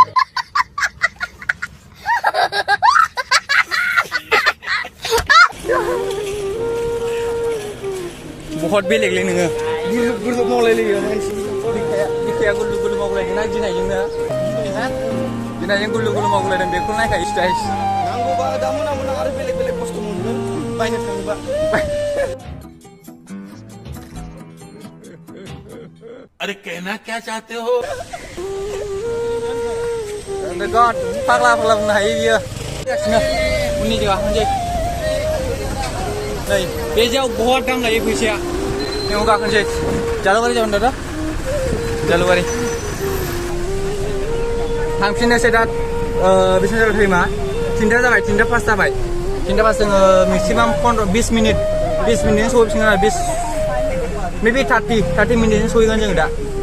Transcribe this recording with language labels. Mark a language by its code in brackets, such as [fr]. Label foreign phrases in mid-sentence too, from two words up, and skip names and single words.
[brx] बहुत बेलेगलै नोङो गुरलुब गुरलुब मावलायलायो बिखाया गुरलुब गुरलुब मावलायदों ना गिनायजोंनो गिनायजों गुरलुब गुरलुब मावलायदों बेखौ नायखायो स्टाइस नांगौबा दा मोना मोना आरो बेलेग बेलेग खस्थ' मोनगोन बायनो थाङोबा [hi] अरे कहना क्या चाहते हो [brx] God फाग्ला फाग्ला बुंनो हायो बियो उननि जगह होनसै नै बे जायगायाव बहुत दाम लायो फैसाया बेयाव गाखोनोसै जालुबारि जागोन दा जालुबारि थांफिननोसै दा बेसेबां जाबाय टाइमा 3टा जाबाय 3टा पास जाबाय 3टा पास जोङो मेक्सिमाम 20 मिनिट सहैफिनगोन आरो 20 मेबि 30 मिनिटजों सहैगोन जों दा